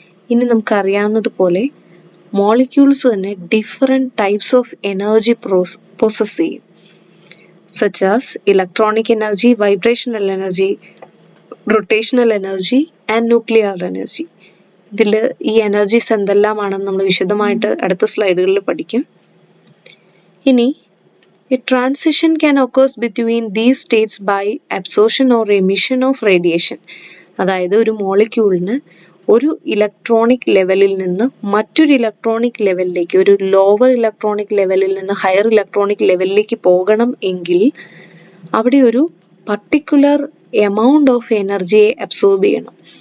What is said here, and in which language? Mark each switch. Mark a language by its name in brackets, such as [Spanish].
[Malayalam] ഇനി നമുക്കറിയാവുന്നതുപോലെ [English] molecules [Malayalam] തന്നെ [English] different types of energy process [Malayalam] ചെയ്യും, [English] Such as electronic energy, vibrational energy, rotational energy and nuclear energy. [Malayalam] ഇതിൽ ഈ എനർജീസ് എന്തെല്ലാമാണെന്ന് നമ്മൾ വിശദമായിട്ട് അടുത്ത സ്ലൈഡുകളിൽ പഠിക്കും. [English] ഇനി a transition can occur between these states by absorption or emission of radiation. [Malayalam] അതായത് ഒരു മോളിക്യൂളിന് ഒരു ഇലക്ട്രോണിക് ലെവലിൽ നിന്ന് മറ്റൊരു ഇലക്ട്രോണിക് ലെവലിലേക്ക്, ഒരു ലോവർ ഇലക്ട്രോണിക് ലെവലിൽ നിന്ന് ഹയർ ഇലക്ട്രോണിക് ലെവലിലേക്ക് പോകണം എങ്കിൽ അവിടെ ഒരു [English] particular amount of [Malayalam] എനർജിയെ അബ്സോർബ് ചെയ്യണം.